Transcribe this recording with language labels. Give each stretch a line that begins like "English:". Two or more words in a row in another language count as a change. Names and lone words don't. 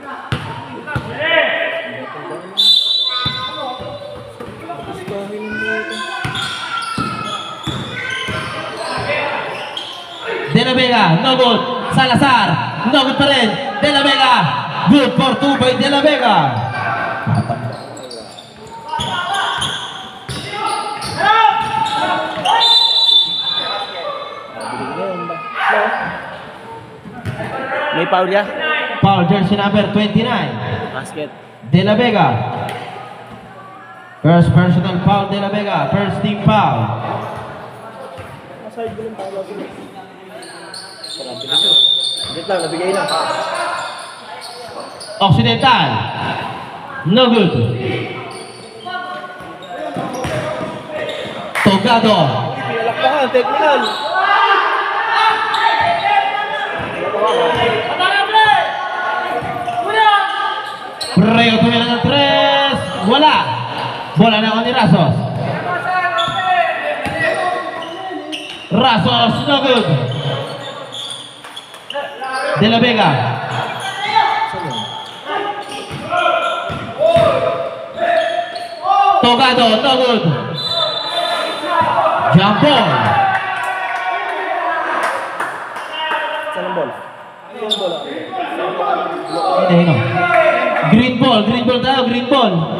Filipino: Gusto ko yung
English: De La Vega, no good. Salazar, no good
Filipino: pa rin.
English: De La Vega, good for 2 by De La Vega.
Filipino: May foul ya?
English: Foul, jersey number 29. Basket. De La Vega. First personal foul, De La Vega. First team foul.
Filipino: Masayad ko lang tayo lagi. Sarap din ito. Wait lang, nabigay na.
English: Occidental. No good. Togado.
Filipino: Pinalakpakan, technical. Preo tumira ng 3. Wala. Bola na ako ni Rasos. Rasos,
English: no good.
Filipino: De La Vega.
English: Togado, no good. Jump ball.
Filipino: Saan ang bola? Ano yung bola? Hindi, no.
English: Green ball tayo, green ball.